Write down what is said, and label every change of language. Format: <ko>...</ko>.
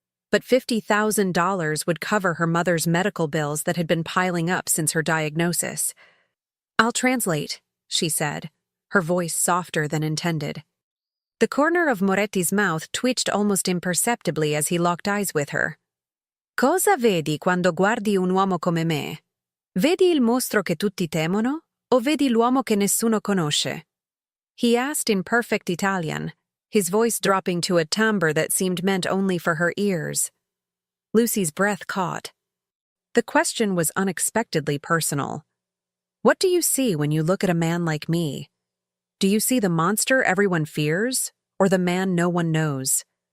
<en>But $50,000 would cover her mother's medical bills that had been piling up since her diagnosis. "I'll translate," she said, her voice softer than intended. The corner of Moretti's mouth twitched almost imperceptibly as he locked eyes with her.</en> <it>"Cosa vedi quando guardi un uomo come me? Vedi il mostro che tutti temono, o vedi l'uomo che nessuno conosce?"</it> <en>He asked in perfect Italian, his voice dropping to a timbre that seemed meant only for her ears. Lucy's breath caught. The question was unexpectedly personal. What do you see when you look at a man like me? Do you see the monster everyone fears, or the man no one knows?</en>